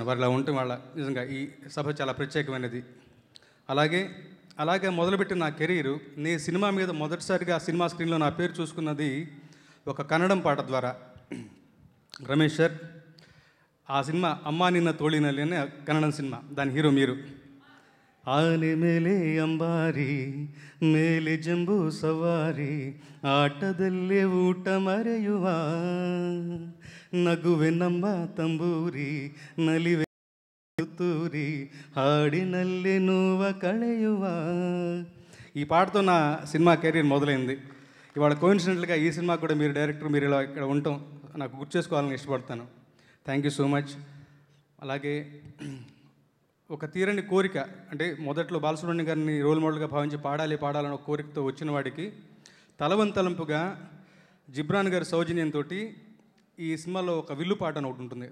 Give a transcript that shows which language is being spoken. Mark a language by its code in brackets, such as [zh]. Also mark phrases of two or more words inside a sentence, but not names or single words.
[te] వారు ఇలా ఉంటే వాళ్ళ నిజంగా ఈ సభ చాలా ప్రత్యేకమైనది. అలాగే మొదలుపెట్టిన నా కెరీరు, నేను సినిమా మీద మొదటిసారిగా సినిమా స్క్రీన్లో నా పేరు చూసుకున్నది ఒక కన్నడం పాట ద్వారా. రమేష్ సార్, ఆ సినిమా అమ్మా నిన్న తోళినల్లి అనే కన్నడం సినిమా, దాని హీరో మీరు. [kn] ಆನೆ ಮೇಲೆ ಅಂಬಾರಿ ಮೇಲೆ ಜಂಬೂ ಸವಾರಿ ಆಟದಲ್ಲೇ ಊಟ ಮರೆಯುವ ನಗುವೆ ನಮ್ಮ ತಂಬೂರಿ ನಲಿವೆ ತೂರಿ ಹಾಡಿನಲ್ಲೇ ನೋವ ಕಳೆಯುವ. [te] ఈ పాటతో నా సినిమా కెరీర్ మొదలైంది. ఇవాళ కోయిన్సిడెంట్గా ఈ సినిమా కూడా మీరు డైరెక్టర్, మీరు ఇలా ఇక్కడ ఉండటం నాకు గుర్తు చేసుకోవాలని ఇష్టపడతాను. [en] thank you so much. [te] అలాగే ఒక తీరని కోరిక, అంటే మొదట్లో బాలసుబ్రహ్మణ్యం గారిని రోల్ మోడల్గా భావించి పాడాలని ఒక కోరికతో వచ్చిన వాడికి తలవంతలంపుగా జిబ్రాన్ గారి సౌజన్యంతో ఈ సినిమాలో ఒక విల్లు పాట అని ఒకటి ఉంటుంది.